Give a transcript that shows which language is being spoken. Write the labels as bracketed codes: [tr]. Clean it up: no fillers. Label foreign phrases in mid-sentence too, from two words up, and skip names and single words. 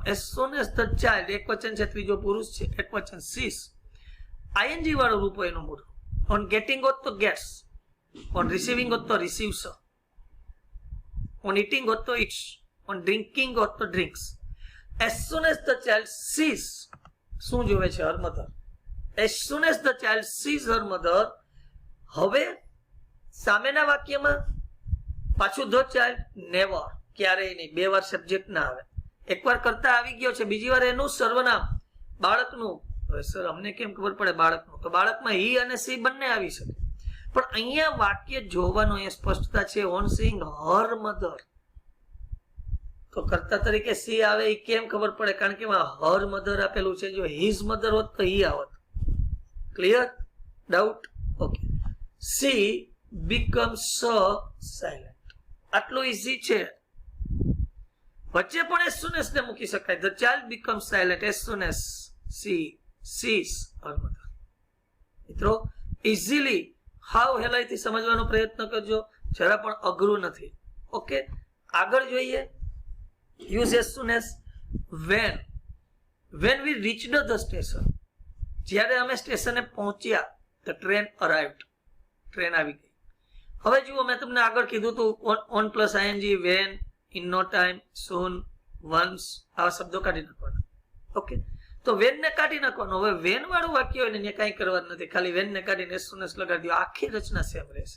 [en] As soon as the child, [gu] એક વચન છે, ત્રીજો પુરુષ છે, એક વચન સીસ, આઈએનજી વાળું રૂપ એનું મૂળ. [en] On getting [gu] હોત તો ગેટ્સ, [en] On receiving [gu] હોત તો રિસીવ્સ, [en] On eating [gu] હોત તો ઇટ્સ, [en] On drinking [gu] હોત તો ડ્રિંક્સ. [en] As soon as the child sees, [gu] શું જોવે છે? [en] her mother. As soon as the child sees her mother, [gu] હવે સામેના વાક્યમાં પાછું [en] the child, [gu] નેવર, ક્યારેય નહીં, બે વાર સબ્જેક્ટ ના આવે. એકવાર કરતા આવી ગયો છે, બીજી વાર એનું સર્વનામ બાળકનું. હવે સર અમને કેમ ખબર પડે બાળકનું? તો બાળકમાં હી અને સી બંને આવી શકે, પણ અહીંયા વાક્ય જોવાનું અહીંયા સ્પષ્ટતા છે. [en] On seeing her mother, [gu] તો કરતા તરીકે સી આવે, એ કેમ ખબર પડે? કારણ કે એમાં [en] her mother [gu] આપેલું છે. જો [en] his mother [gu] હોત તો હી આવત. [en] Clear? Doubt? Okay. She becomes silent, [gu] આટલું ઈઝી છે. વચ્ચે પણ [en] as soon as [gu] ને મૂકી શકાય. [en] the child becomes silent as soon as she sees her mother. [gu] મિત્રો ઇઝીલી હાવ હેલાઈથી સમજવાનો પ્રયત્ન કરજો, જરા પણ અઘરું નથી. ઓકે, આગળ જોઈએ. [en] use as soon as. when we reached the station, [gu] જ્યારે અમે સ્ટેશને પહોંચ્યા, [en] the train arrived, [gu] ટ્રેન આવી ગઈ. હવે જુઓ, મેં તમને આગળ કીધું હતું [en] on plus ING, [gu] વેન, [en] in no time, [gu] સૂન, વન્સ, આવા શબ્દો કાઢી નાખવાના. ઓકે, તો વેન ને કાઢી નાખવાનું. હવે વેન વાળું વાક્ય હોય ને કઈ કરવાનું નથી, ખાલી વેન ને કાઢીને [en] as soon as [gu] લગાડી દો, આખી રચના સેમ રહેશે.